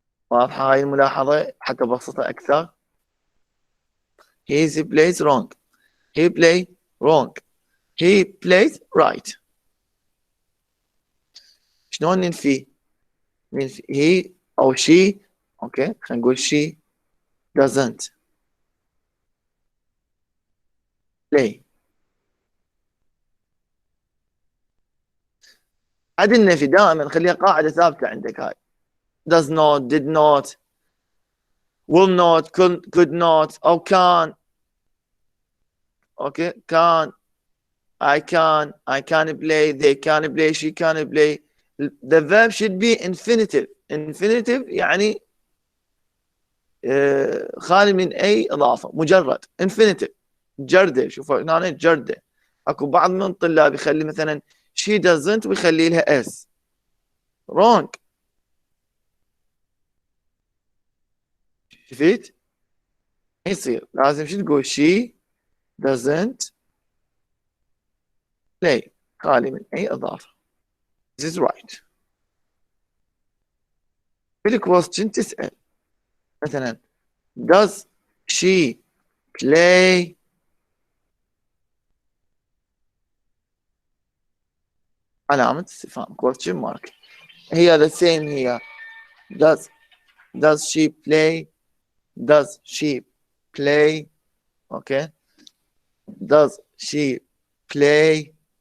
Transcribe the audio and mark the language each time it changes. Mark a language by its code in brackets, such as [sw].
[ar] واضحة هاي الملاحظة حتى بسطها أكثر. [en] He plays wrong. He play wrong. He plays right. [ar] شلون ننفي؟ he أو she. [en] Okay, [ar] خلينا نقول [en] she doesn't play. [ar] عاد النفي دائما خليها قاعدة ثابتة عندك هاي. [en] Does not, did not, will not, could not, أو can. Okay, can, I can play, they can play, she can play. The verb should be infinitive. [ar] Infinitive يعني خالي من أي إضافة مجرد infinitive جردة. شوفوا هنا جردة. أكو بعض من الطلاب يخلي مثلا [en] she doesn't [ar] ويخلي لها s. [en] wrong. [ar] شفت؟ يصير لازم شو تقول [en] she doesn't play [ar] خالي من أي إضافة. [en] This is right. [ar] في الكويستشن تسأل مثلا [en] does she play [ar] علامة استفهام [en] question mark. هي the same here. Does she play? Does she play? Okay. Does she play?